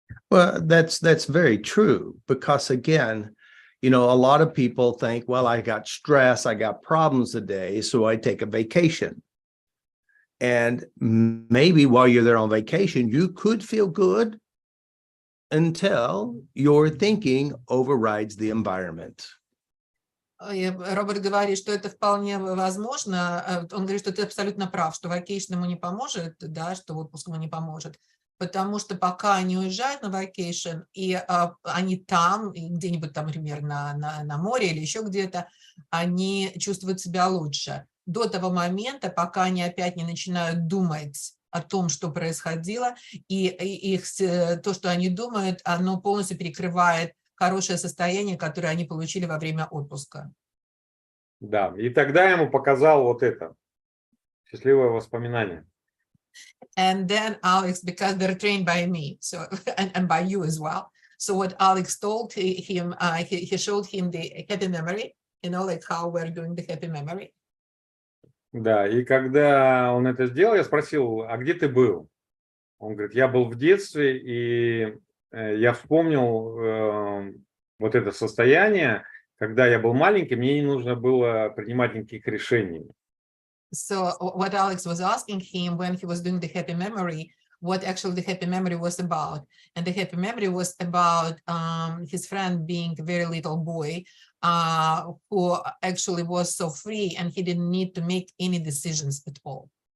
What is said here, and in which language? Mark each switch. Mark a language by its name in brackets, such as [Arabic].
[English] Well, that's very true, because again, you know, a lot of people think, well, I got stress, I got problems today, so I take a vacation. And maybe while you're there on vacation, you could feel good until your thinking overrides the environment. [Russian] Роберт говорит, что это вполне возможно. Он говорит, что ты абсолютно прав, что vacation ему не поможет, да, что отпуск ему не поможет. Потому что пока они уезжают на vacation, и они там, где-нибудь там, например, на море или еще где-то, они чувствуют себя лучше. До того момента, пока они опять не начинают думать о том, что происходило, и их, то, что они думают, оно полностью перекрывает хорошее состояние, которое они получили во время отпуска. Да, и тогда я ему показал вот это. Счастливое воспоминание. [English] And then Alex, because they're trained by me, so and by you as well. So what Alex told him, he showed him the happy memory, like how we're doing the happy memory. [Russian] Да, и когда он это сделал, я спросил, а где ты был? Он говорит, я был в детстве, и я вспомнил вот это состояние, когда я был маленький, мне не нужно было принимать никаких решений. [English] So what Alex was asking him when he was doing the happy memory, what actually the happy memory was about. And the happy memory was about his friend being a very little boy who actually was so free and he didn't need to make any decisions at all.